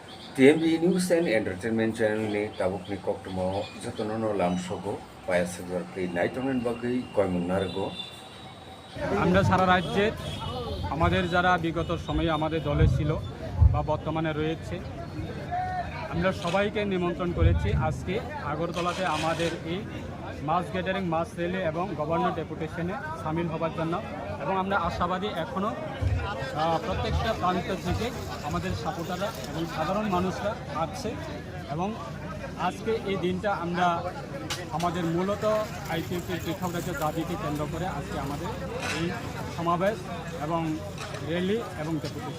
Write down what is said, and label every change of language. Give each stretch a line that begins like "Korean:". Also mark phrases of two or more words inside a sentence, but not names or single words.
Kok Borok: TMB News and Entertainment Channel ni tabuk ni kok temo jatono lam sogo paya segar pri naitonen bagai koimun nargo.
Bangla: আমরা সারা রাজ্যে আমাদের যারা বিগত সময়ে আমাদের দলে ছিল বা বর্তমানে রয়েছে আমরা সবাইকে নিমন্ত্রণ করেছি আজকে আগরতলাতে আমাদের এই মাস গ্যাদারিং মাস র্যালি এবং গভর্নর ডেপুটেশনে সামিল হবার জন্য এবং আমরা আশাবাদী এখনও প্রত্যেকটা প্রান্ত থেকে আমাদের সাপোর্টাররা এবং সাধারণ মানুষরা আসছে এবং আজকে এই দিনটা আমরা আমাদের মূলত আইপিএফটির পৃথক রাজ্যের দাবিকে কেন্দ্র করে আজকে আমাদের এই সমাবেশ এবং র্যালি এবং ডেপুটেশন।